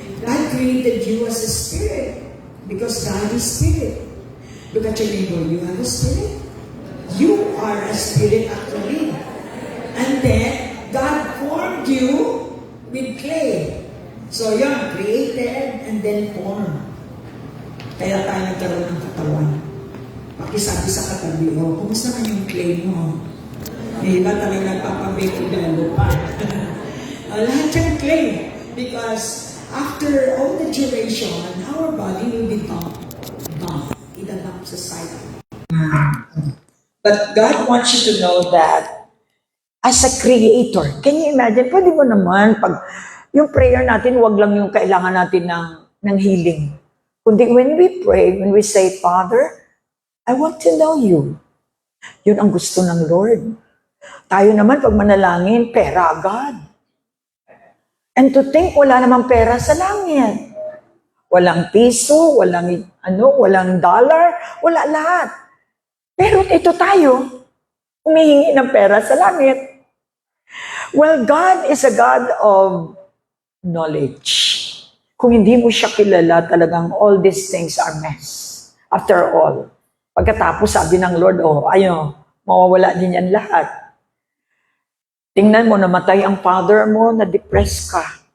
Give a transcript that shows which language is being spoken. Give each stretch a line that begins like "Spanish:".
English: God created you as a spirit, because God is spirit. Look at your neighbor, you have a spirit? You are a spirit actually. And then, God formed you with clay. So yun, created and then formed.
Filipino: Kaya tayo nagkaroon ng katawan. Pakisabi sa katabi, kumusta man yung clay mo? May iba talagang nagpapabake lalo pa. Lahat yung clay.
English: Because after all the duration, our body will be gone.
Filipino: Idadump sa side.
English: But God wants you to know that as a creator, can you imagine?
Filipino: Pwede mo naman, pag yung prayer natin, wag lang yung kailangan natin ng healing.
English: Kundi when we pray, when we say, Father, I want to know you.
Filipino: Yun ang gusto ng Lord. Tayo naman, pag manalangin, pera agad.
English: And to think,
Filipino: wala namang pera sa langit. Walang piso, walang dollar, wala lahat. Pero ito tayo, humihingi ng pera sa langit.
English: Well, God is a God of knowledge.
Filipino: Kung hindi mo siya kilala, talagang
English: all these things are mess. After all,
Filipino: pagkatapos sabi ng Lord, mawawala din yan lahat. Tingnan mo, namatay ang father mo, na-depress ka.